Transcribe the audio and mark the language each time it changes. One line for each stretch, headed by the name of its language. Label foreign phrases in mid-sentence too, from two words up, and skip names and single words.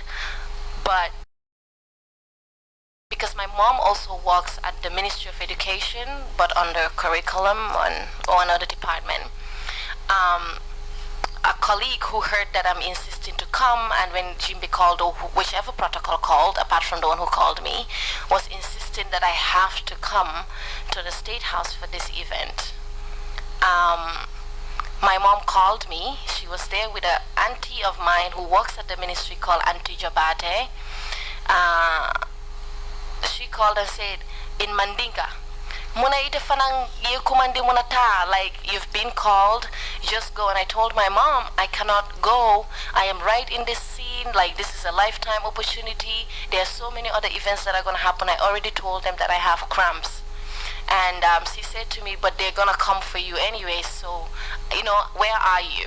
English: But because my mom also works at the Ministry of Education, but under curriculum or another department, a colleague who heard that I'm insisting to come, and when Jimmy called, or whichever protocol called, apart from the one who called me, was insisting that I have to come to the State House for this event. My mom called me. She was there with an auntie of mine who works at the ministry called Auntie Jabate. She called and said, in Mandinka,
Mandingo: Muna ite fanang kumandi munata,
English: like, you've been called, just go. And I told my mom, I cannot go. I am right in this scene, like, this is a lifetime opportunity. There are so many other events that are going to happen. I already told them that I have cramps. And she said to me, but they're going to come for you anyway, so, you know, where are you?